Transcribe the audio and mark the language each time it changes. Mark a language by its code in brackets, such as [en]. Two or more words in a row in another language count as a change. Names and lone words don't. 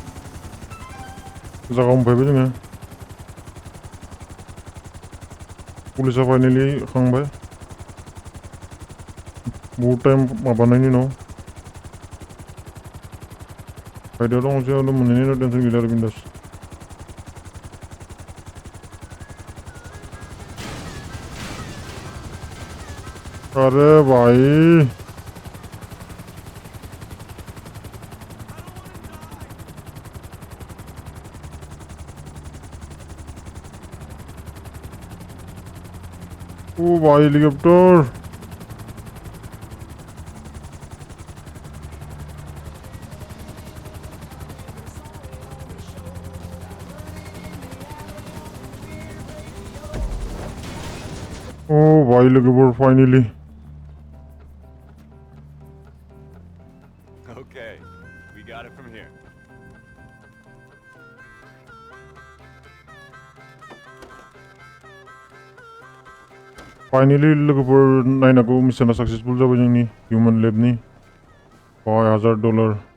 [brx] जागाव मोनफैबाय जोङो पुलिसा फाइनली खांबाय बहुत टाइम माबानायनि उनाव आयदायाव दं मोनसे मोननायनि उनाव टेनसन गैला आरो बिन्दास [hi] अरे भाई भाई हेलीकॉप्टर भाई हेलीकॉप्टर फाइनली [en] Okay, we got it from here. [brx] फाइनली लोगोफोर नायनांगौ मिशना सक्सेसफुल जाबाय जोंनि हिउमेन लेबनि $5000